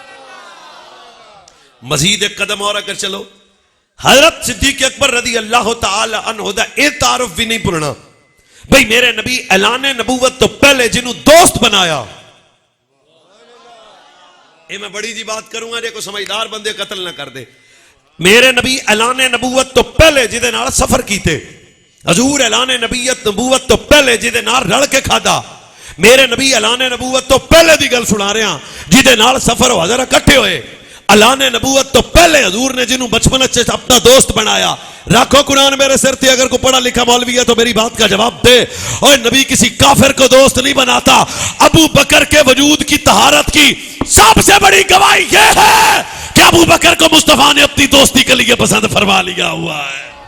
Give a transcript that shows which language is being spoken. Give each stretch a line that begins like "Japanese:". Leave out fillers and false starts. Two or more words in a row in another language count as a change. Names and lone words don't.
Punjabi: مزید ایک قدم اور اگر چلو، حضرت صدیق اکبر رضی اللہ تعالی عنہ دا ایک تعارف بھی نہیں پڑھنا. بھئی میرے نبی اعلان نبوت تو پہلے جنہوں دوست بنایا. اے میں بڑی جی بات کروں گا جے کو سمجھدار بندے قتل نہ کر دے. میرے نبی اعلان نبوت تو پہلے جدے نال سفر کیتے. حضور اعلان نبوت تو پہلے جدے نال رل کے کھادا. میرے نبی اعلان نبوت تو پہلے دی گل سنا رہے ہیں جدے نال سفر ہو حضرت اکٹھے ہوئے. اعلان نبوت تو پہلے حضور نے جنہوں بچپن سے اپنا دوست بنایا. رکھو قرآن میرے سر تے،
Urdu: اگر کوئی پڑھا لکھا مولوی ہے تو میری بات کا جواب دے. اور نبی کسی کافر کو دوست نہیں بناتا. ابو بکر کے وجود کی طہارت کی سب سے بڑی گواہی یہ ہے کہ ابو بکر کو مصطفیٰ نے اپنی دوستی کے لیے پسند فرما لیا ہوا ہے.